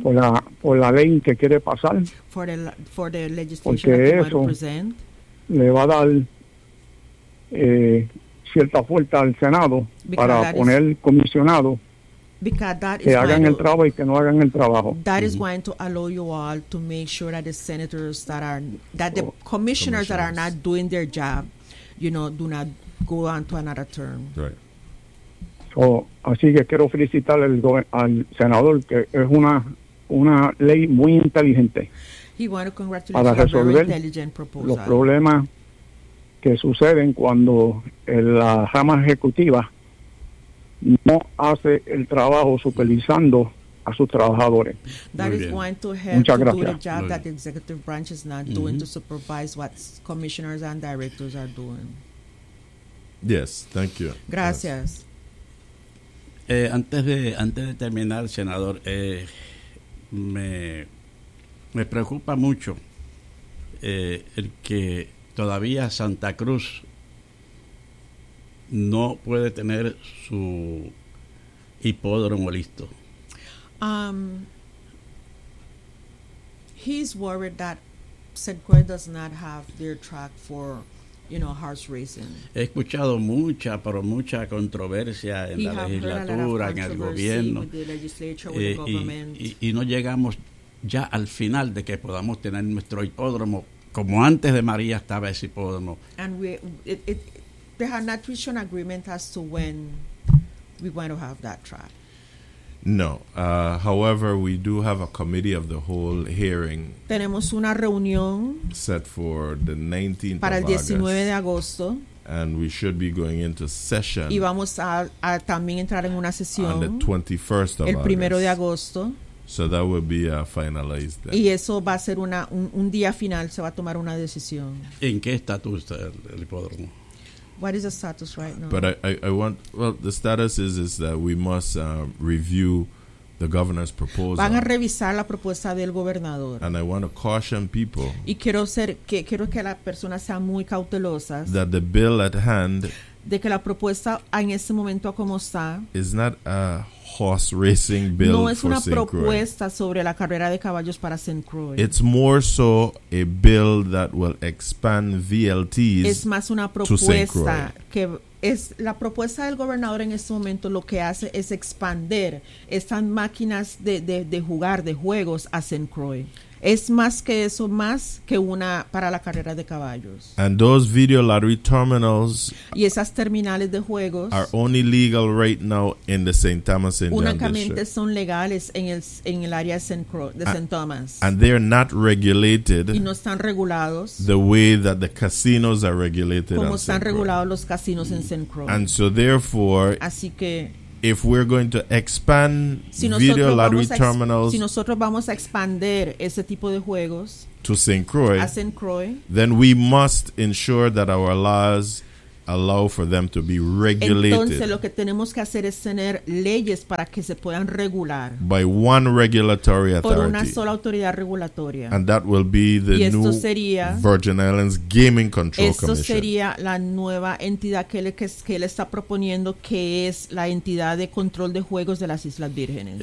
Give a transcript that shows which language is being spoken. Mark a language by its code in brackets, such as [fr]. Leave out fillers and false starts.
[es] por la ley que quiere pasar. [en] For the legislation [es] porque [en] that [es] eso [en] you want to present. [es] Le va a dar cierta fuerza al Senado [en] because [es] para poner comisionado que hagan el trabajo y que no hagan el trabajo. [en] That is going to allow you all to make sure that the senators commissioners that are not doing their job, do not go on to another term. Right. [es] Así que quiero felicitar al senador, que es una ley muy inteligente para resolver los problemas que suceden cuando la rama ejecutiva no hace el trabajo supervisando a sus trabajadores. [en] That is going to help [es] muchas [en] to [es] gracias. [en] Do the job that the executive branch is not doing to supervise what commissioners and directors are doing. Yes, thank you. [es] Gracias. [en] Yes. [es] Antes de terminar, senador, me preocupa mucho el que todavía Santa Cruz no puede tener su hipódromo listo. [en] He's worried that Segway does not have their track for horse racing. [es] He escuchado mucha controversia en la legislatura, en el gobierno, y no llegamos ya al final de que podamos tener nuestro hipódromo como antes de María estaba ese hipódromo. [en] And they have not reached an agreement as to when we're going to have that track. [es] No. [en] However, we do have a committee of the whole hearing. [es] Tenemos una reunión [en] set for the 19th [es] para el 19 de agosto. [en] And we should be going into session. [es] Y vamos a también entrar en una sesión [en] on the 21st of [es] el primero de agosto. [en] So that will be finalized then. [es] Y eso va a ser un día final, se va a tomar una decisión. ¿En qué estatus está el hipódromo? [en] What is the status right now? But the status is that we must review the governor's proposal. [es] Van a revisar la propuesta del gobernador. [en] And I want to caution people. [es] Y quiero que las personas sean muy cautelosas. [en] That the bill at hand. [es] De que la propuesta en ese momento como está. [en] Is not a horse racing bill. [es] No es [en] for [es] una [en] St. [es] propuesta [en] Croix. [es] Sobre la carrera de caballos para St. Croix. [en] It's more so a bill that will expand VLTs [es] es más una propuesta [en] to St. Croix. [es] Que es la propuesta del gobernador en este momento. Lo que hace es expander estas máquinas de jugar, de juegos a St. Croix. Es más que eso, más que una para la carrera de caballos. [en] And those video lottery terminals, [es] y esas terminales de juegos, [en] are only legal right now in the St. Thomas Indian District. [es] Únicamente son legales en el área de St. Croix, de St. Thomas. [en] And they are not regulated. [es] Y no están regulados. [en] The way that the casinos are regulated. [es] Como están regulados los casinos en St. Croix. [en] And so therefore, [es] así que, [en] if we're going to expand video lottery terminals, [es] si nosotros vamos a expandir ese tipo de juegos [en] to St. Croix, [es] a St. Croix, [en] then we must ensure that our laws allow for them to be regulated. [es] Entonces lo que tenemos que hacer es tener leyes para que se puedan regular [en] by one regulatory authority. [es] Por una sola autoridad regulatoria. [en] And that will be the new Virgin Islands Gaming Control Commission. [es] Esto sería la nueva entidad que él está proponiendo, que es la entidad de control de juegos de las Islas Vírgenes.